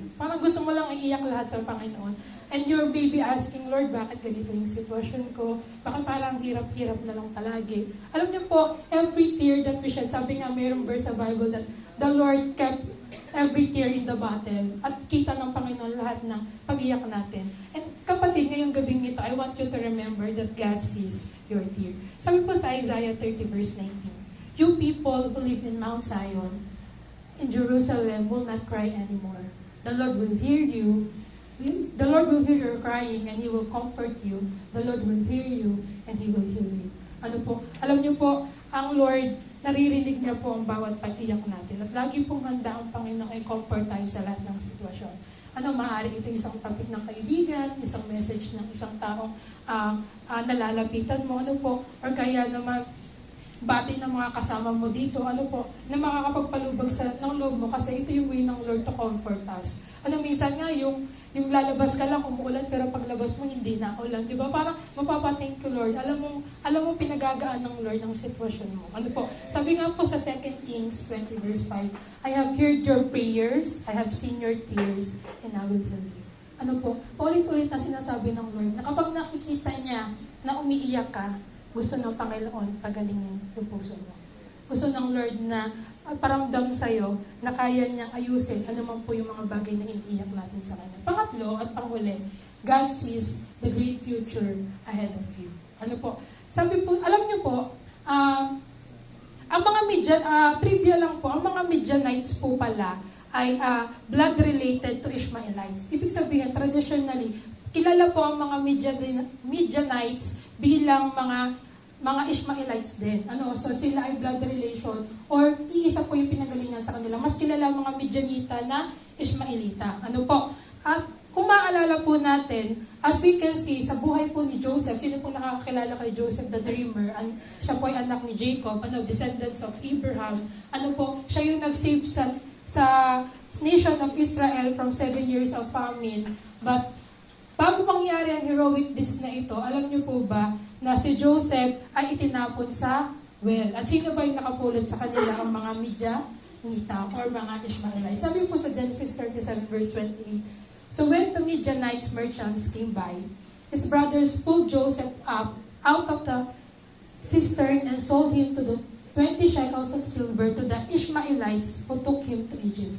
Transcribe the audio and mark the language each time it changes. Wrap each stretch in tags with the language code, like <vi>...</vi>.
<tl>Parang gusto mo lang iiyak lahat sa Panginoon.</tl> <en>And you're maybe asking, Lord,</en> <tl>bakit ganito yung sitwasyon ko? Bakit parang hirap-hirap na lang palagi? Alam niyo po,</tl> <en>every tear that we shed,</en> <tl>sabi nga mayroong verse sa Bible</tl> <en>that the Lord kept every tear in the battle.</en> <tl>At kita ng Panginoon lahat ng pag-iyak natin.</tl> <en>And kapatid,</en> <tl>ngayong gabing ito,</tl> <en>I want you to remember that God sees your tear.</en> <tl>Sabi po sa</tl> <en>Isaiah 30 verse 19, you people who live in Mount Zion, in Jerusalem, will not cry anymore. The Lord will hear you. The Lord will hear your crying and He will comfort you. The Lord will hear you and He will heal you.</en> <tl>Ano po? Alam niyo po, ang Lord, naririnig niya po ang bawat pag-iyak natin. At lagi pong handa ang Panginoon i-comfort tayo sa lahat ng sitwasyon. Maaaring ito isang topic ng kaibigan, isang message ng isang taong nalalapitan mo, or kaya naman, bati ng mga kasama mo dito, na makakapagpalubag ng loob mo kasi ito yung way ng Lord to comfort us. Minsan nga yung lalabas ka lang, umuulan, pero paglabas mo hindi na ulan, di ba? Parang mapapathank you, Lord. Alam mo pinagagaan ng Lord ang sitwasyon mo. Sabi nga po sa</tl> <en>2 Kings 20 verse 5, I have heard your prayers, I have seen your tears, and I will heal you.</en> <tl>Paulit-ulit na sinasabi ng Lord na kapag nakikita niya na umiiyak ka, gusto ng Panginoon pagalingin yung puso mo. Gusto ng Lord na paramdam sa'yo na kaya niyang ayusin anuman po yung mga bagay na iniiyak natin sa Kanya. Pangatlo at panghuli,</tl> <en>God sees the great future ahead of you.</en> <tl>Sabi po, alam niyo po, ang mga trivia lang po, ang mga Midianites po pala ay</tl> <en>blood related to Ishmaelites.</en> <tl>Ibig sabihin, traditionally, kilala po ang mga Midianites bilang mga Ishmaelites din. So sila ay blood relation or iisa po yung pinagalingan sa kanila. Mas kilala ang mga Midianita na Ishmaelita. At kung maaalala po natin,</tl> <en>as we can see,</en> <tl>sa buhay po ni Joseph, sino po nakakakilala kay Joseph the Dreamer? Siya po ay anak ni Jacob,</tl> <en>descendants of Abraham. Siya yung nag-save sa nation of Israel from 7 years of famine.</en> <tl>But bago mangyari ang heroic deeds na ito, alam niyo po ba na si Joseph ay itinapon sa well? At sino ba yung nakapulot sa kanila? Ang mga Midianita or mga Ishmaelites. Sabi po sa</tl> <en>Genesis 37 verse 28, so when the Midianites merchants came by, his brothers pulled Joseph up out of the cistern and sold him to the 20 shekels of silver to the Ishmaelites who took him to Egypt.</en>